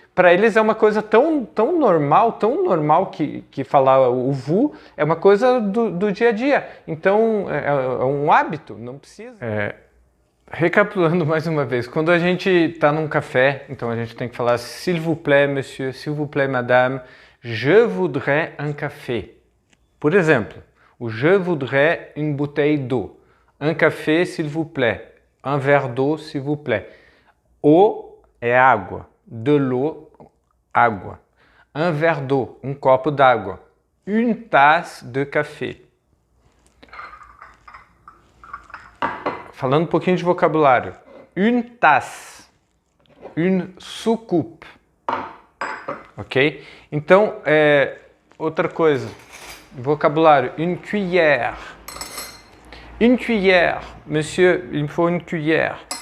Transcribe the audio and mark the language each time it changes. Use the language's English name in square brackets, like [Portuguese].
[Portuguese] Para eles é uma coisa tão normal que falar o vous é uma coisa do dia a dia. Então, é um hábito, não precisa... Recapitulando mais uma vez, quando a gente está num café, então a gente tem que falar [French] s'il vous plaît, monsieur, s'il vous plaît, madame, je voudrais un café. [Portuguese] Por exemplo, o [French] je voudrais une bouteille d'eau, un café, s'il vous plaît, un verre d'eau, s'il vous plaît. [Portuguese] Eau é água, de l'eau, água. [French] Un verre d'eau, [Portuguese] um copo d'água. [French] Une tasse de café. [Portuguese] Falando um pouquinho de vocabulário. [French] Une tasse, une soucoupe, ok? [Portuguese] Então, outra coisa, vocabulário, une cuillère. [French] Une cuillère, monsieur, il me faut une cuillère.